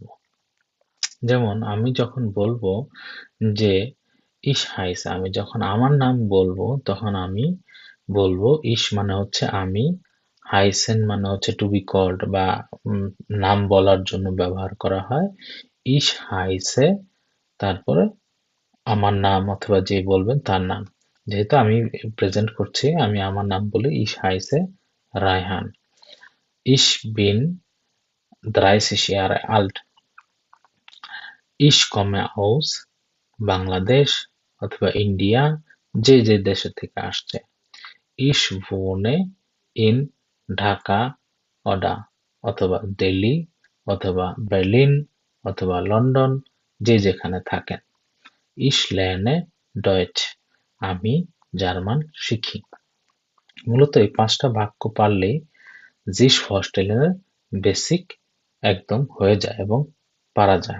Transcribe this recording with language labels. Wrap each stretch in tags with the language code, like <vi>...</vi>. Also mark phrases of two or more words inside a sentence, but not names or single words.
<bn>যেমন আমি যখন বলবো যে</bn> <de>ich heiß,</de> <bn>আমি যখন আমার নাম বলবো তখন আমি বলবো ইস মানে হচ্ছে আমি, হাইসেন মানে হচ্ছে</bn> <en>to be called</en> <bn>বা নাম বলার জন্য ব্যবহার করা হয়।</bn> <de>ich heiße,</de> <bn>তারপরে আমার নাম অথবা যে বলবেন তার নাম। যেহেতু আমি প্রেজেন্ট করছি, আমি আমার নাম বলি</bn> <de>ich heiße</de> <bn>রায়হান।</bn> <de>ich bin 30 Jahre alt. Ich komme aus</de> <bn>বাংলাদেশ অথবা ইন্ডিয়া, যে যে দেশে থেকে আসছে।</bn> <de>Ich wohne in</de> <bn>ঢাকা অথবা দিল্লি অথবা বার্লিন অথবা লন্ডন, যে যেখানে থাকেন।</bn> <de>Ich lerne Deutsch.</de> <bn>আমি জার্মান শিখি। মূলত এই 5টা বাক্য পারলেই</bn> <de>sich vorstellen</de> <bn>বেসিক একদম হয়ে যায় এবং পারা যায়।</bn>